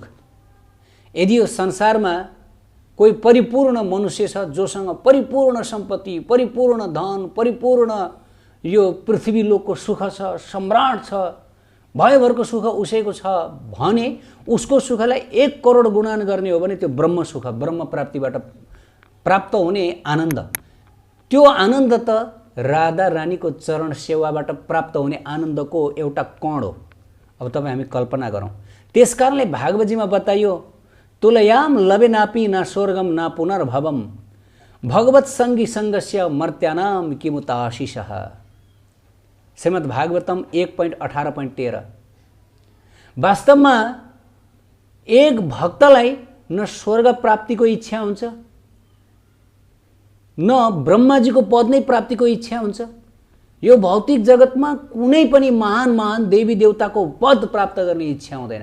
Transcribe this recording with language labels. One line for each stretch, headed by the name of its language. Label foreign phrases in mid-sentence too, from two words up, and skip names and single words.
Nepali: यदि यो संसारमा कोही परिपूर्ण मनुष्य छ, जोसँग परिपूर्ण सम्पत्ति, परिपूर्ण धन, परिपूर्ण यो पृथ्वी लोकको सुख छ, सम्राट छ, भयभरको सुख उसैको छ भने उसको सुखलाई 1 करोड गुणान गर्ने हो भने त्यो ब्रह्म सुख, ब्रह्म प्राप्तिबाट प्राप्त हुने आनन्द, त्यो आनन्द त राधा रानीको चरण सेवाबाट प्राप्त हुने आनन्दको एउटा कण हो। अब तपाईँ हामी कल्पना गरौँ। त्यसकारणले भागवतजीमा बताइयो
Sanskrit: तुलयाम लबेनापि न स्वर्गम न पुनर्भवम भगवत सङ्गी सङ्गस्य मर्त्यानाम किमुत आशिषः।
Nepali: श्रीमद् भागवतम 1.18.13। वास्तवमा एक भक्तलाई न स्वर्ग प्राप्तिको इच्छा हुन्छ न ब्रह्माजीको पद नै प्राप्तिको इच्छा हुन्छ। यो भौतिक जगतमा कुनै पनि महान महान देवी देवताको पद प्राप्त गर्ने इच्छा हुँदैन।